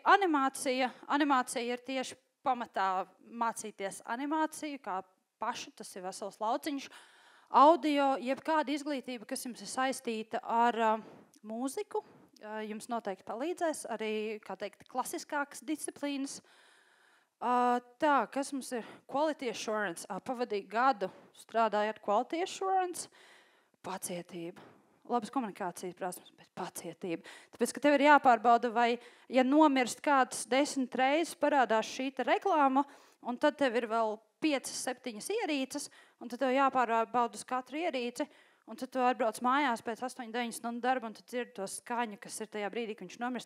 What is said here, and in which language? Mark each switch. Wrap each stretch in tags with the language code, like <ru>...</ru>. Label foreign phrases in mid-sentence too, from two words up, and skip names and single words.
<lv>Animācija ir tieši pamatā mācīties animāciju, kā pašu, tas ir vesels lauciņš. Audio, jebkāda izglītība, kas jums ir saistīta ar mūziku, jums noteikti palīdzēs. Arī, kā teikt, klasiskākas disciplīnas. Tā, kas mums ir</lv> <en>quality assurance?</en> <lv>Pavadīju gadu strādājot</lv> <en>quality assurance.</en> <lv>Pacietība. Labas komunikācijas prasmes, bet pacietība. Tāpēc, ka tev ir jāpārbauda, vai, ja nomirst kāds 10 reizes, parādās šī reklāma, un tad tev ir vēl 5-7 ierīces, un tad tev jāpārbauda uz katru ierīci, un tad tu atbrauc mājās pēc 8-9 stundu darba, un tu dzirdi to skaņu, kas ir tajā brīdī, ka viņš nomirst.</lv>